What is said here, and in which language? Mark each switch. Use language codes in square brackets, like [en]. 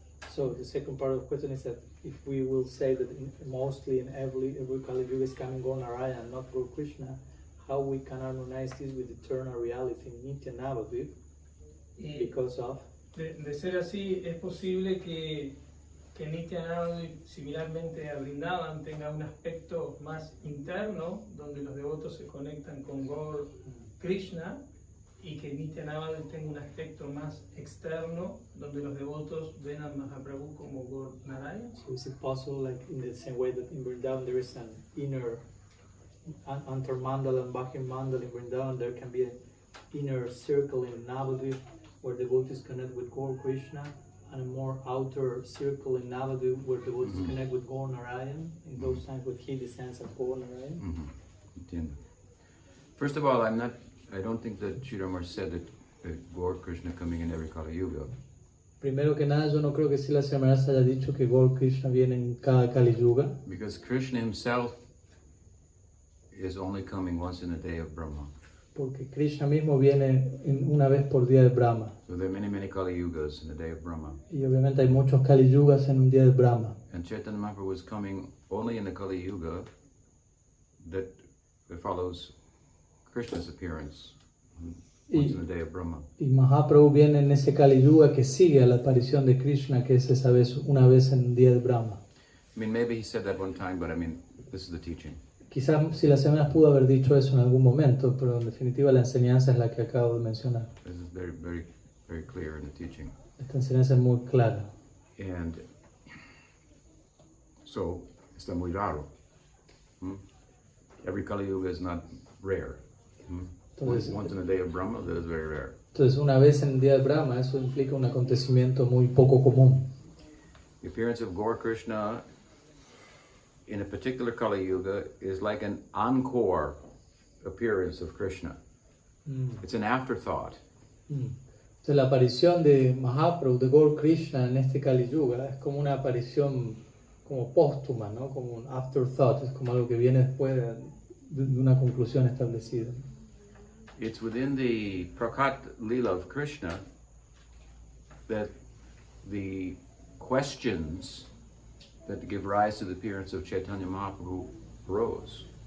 [en] So the second part of the question is that if we will say that mostly in every Kali Yuga is coming Gaur Narayan and not Gaur Krishna, how we can harmonize this with eternal reality in Nitya Navadvip because of? [es] De ser así, es posible que Nityanavadvip, similarmente a Vrindavan, tenga un aspecto más interno, donde los devotos se conectan con Gaur Krishna, y que Nityanavadvip tenga un aspecto más externo, donde los devotos ven a Mahaprabhu como Gaur Narayan. [en] So is it possible, like in the same way that in Vrindavan there is an inner Antarmandal and Bahimandal in Vrindavan, there can be an inner circle in Navadvip where devotees connect with Gaur Krishna, and a more outer circle in Navadvip where devotees connect with Gaur Narayan, in those times when he descends as Gaur Narayan. [es] Entiendo. [en] First of all, I don't think that Sridhar said that Gaur Krishna coming in every Kali Yuga. [es] Primero que nada, yo no creo que Srila Siddhar Maharaj haya dicho que Gaur Krishna viene en cada Kali Yuga, [en] Because Krishna himself is only coming once in a day of Brahma. [es] porque Krishna mismo viene una vez por día de Brahma. [en] So there are many, many Kali Yugas in the day of Brahma. [es] Y obviamente hay muchos Kali Yugas en un día de Brahma. [en] And Chaitanya Mahaprabhu was coming only in the Kali Yuga that follows Krishna's appearance once in the day of Brahma. [es] Y Mahaprabhu viene en ese Kali Yuga que sigue a la aparición de Krishna, que es esa vez, una vez en un día de Brahma. [en] I mean, maybe he said that one time, but I mean, this is the teaching. [es] Quizás si las semanas pudo haber dicho eso en algún momento, pero en definitiva la enseñanza es la que acabo de mencionar. [en] This is very, very, very clear in the teaching. [es] Esta enseñanza es muy clara. [en] And so, [es] está muy raro. [en] Every Kali Yuga is not rare. Once in a day of Brahma, that is very rare. [es] Entonces, una vez en el día de Brahma, eso implica un acontecimiento muy poco común. [en] The appearance of Gaur Krishna in a particular Kali Yuga is like an encore appearance of Krishna. It's an afterthought. [es] Entonces, la aparición de Mahaprabhu, de Gaur Krishna en este Kali Yuga es como una aparición como póstuma, ¿no? Como un afterthought, es como algo que viene después de una conclusión establecida. [en] It's within the Prakat Leela of Krishna that the questions that give rise to the appearance of Chaitanya Mahaprabhu arose.